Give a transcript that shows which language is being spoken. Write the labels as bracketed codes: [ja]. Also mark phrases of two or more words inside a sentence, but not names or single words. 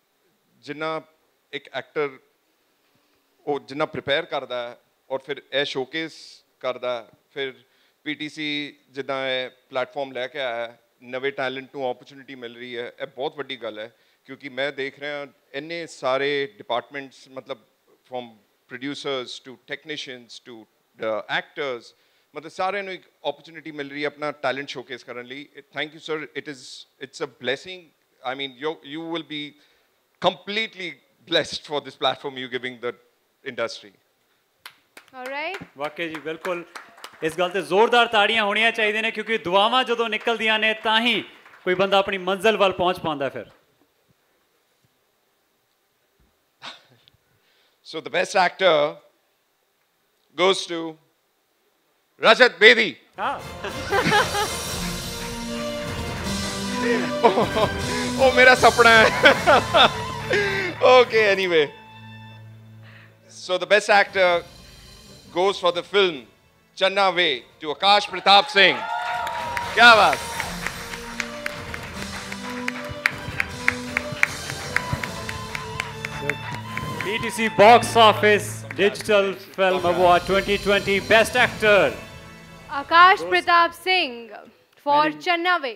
[pa] ਜਿੰਨਾ ਇੱਕ ਐਕਟਰ ਉਹ ਜਿੰਨਾ ਪ੍ਰਿਪੇਅਰ ਕਰਦਾ ਹੈ ਔਰ ਫਿਰ ਇਹ ਸ਼ੋਕੇਸ ਕਰਦਾ ਹੈ, ਫਿਰ PTC ਜਿੱਦਾਂ ਇਹ ਪਲੇਟਫਾਰਮ ਲੈ ਕੇ ਆਇਆ ਹੈ, ਨਵੇਂ ਟੈਲੈਂਟ ਨੂੰ ਓਪਰਚੁਨਿਟੀ ਮਿਲ ਰਹੀ ਹੈ, ਇਹ ਬਹੁਤ ਵੱਡੀ ਗੱਲ ਹੈ। ਕਿਉਂਕਿ ਮੈਂ ਦੇਖ ਰਿਹਾ ਇੰਨੇ ਸਾਰੇ ਡਿਪਾਰਟਮੈਂਟਸ, ਮਤਲਬ [en] from producers to technicians to actors, [pa] ਮਤਲਬ ਸਾਰਿਆਂ ਨੂੰ ਇੱਕ ਓਪਰਚੁਨਿਟੀ ਮਿਲ ਰਹੀ ਹੈ ਆਪਣਾ [en] talent showcase [pa] ਕਰਨ ਲਈ। [en] thank you sir, it's a blessing. I mean, you will be completely blessed for this platform you're giving the industry. All right. [pa] ਵਾਕਈ ਜੀ ਬਿਲਕੁਲ ਇਸ ਗੱਲ ਤੇ ਜ਼ੋਰਦਾਰ ਤਾੜੀਆਂ ਹੋਣੀਆਂ ਚਾਹੀਦੀਆਂ ਨੇ, ਕਿਉਂਕਿ ਦੁਆਵਾਂ ਜਦੋਂ ਨਿਕਲਦੀਆਂ ਨੇ ਤਾਂ ਹੀ ਕੋਈ ਬੰਦਾ ਆਪਣੀ ਮੰਜ਼ਿਲ ਵੱਲ ਪਹੁੰਚ ਪਾਉਂਦਾ ਫਿਰ। [en] So the best actor goes to Rajat Bedi. [hi] Oh, मेरा सपना है। [en] Okay, anyway. So the best actor goes for the film Channa Ve to Akash Pratap Singh. [hi] क्या बात? [en] PTC Box Office Digital Film Award 2020 Best Actor Akash Pratap Singh for Channa Ve.